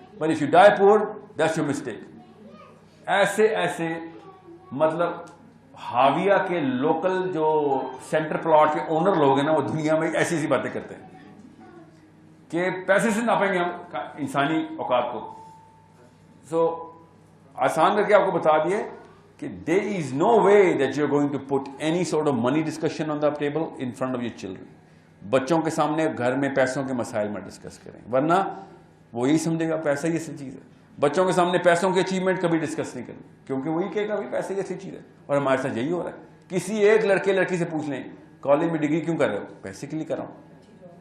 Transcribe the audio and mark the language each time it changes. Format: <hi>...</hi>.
<en>But if you die poor, that's your mistake.</en> <ur>ایسے مطلب حاویہ کے لوکل جو سینٹر پلاٹ کے اونر لوگ ہیں نا, وہ دنیا میں ایسی باتیں کرتے ہیں کہ پیسے سے ناپیں گے ہم انسانی اوقات کو. سو آسان کر کے آپ کو بتا دیے کہ</ur> <en>there is no way that you're going to put any sort of money discussion on the table in front of your children.</en> <ur>بچوں کے سامنے گھر میں پیسوں کے مسائل میں ڈسکس کریں, ورنہ وہ یہی سمجھے گا پیسہ ہی ایسی چیز ہے. بچوں کے سامنے پیسوں کی اچیومنٹ کبھی ڈسکس نہیں کرنی, کیونکہ وہی کہے گا پیسے ہی ایسی چیز ہے. اور ہمارے ساتھ یہی ہو رہا ہے. کسی ایک لڑکی سے پوچھ لیں کالج میں ڈگری کیوں کر رہے ہو, پیسے کے لیے کر رہا ہوں.</ur>